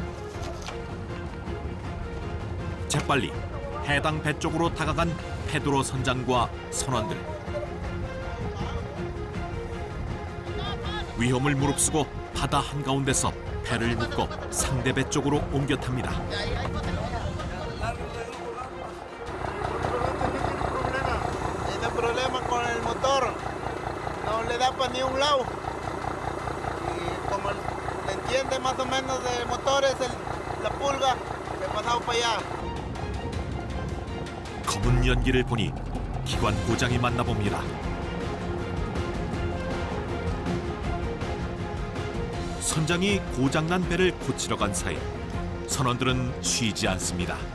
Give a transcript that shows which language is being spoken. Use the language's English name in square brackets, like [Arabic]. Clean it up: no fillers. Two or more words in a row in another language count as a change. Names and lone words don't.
[Korean] 재빨리 해당 배 쪽으로 다가간 페드로 선장과 선원들. 위험을 무릅쓰고 바다 한가운데서 배를 묶어 상대 배 쪽으로 옮겨 탑니다. [Spanish] Tiene problemas con el motor, no le da para ni un lado. Y como le entiende más o menos de motores, la pulga, le ha pasado para allá. [Korean] 검은 연기를 보니 기관 고장이 맞나 봅니다. 선장이 고장난 배를 고치러 간 사이 선원들은 쉬지 않습니다.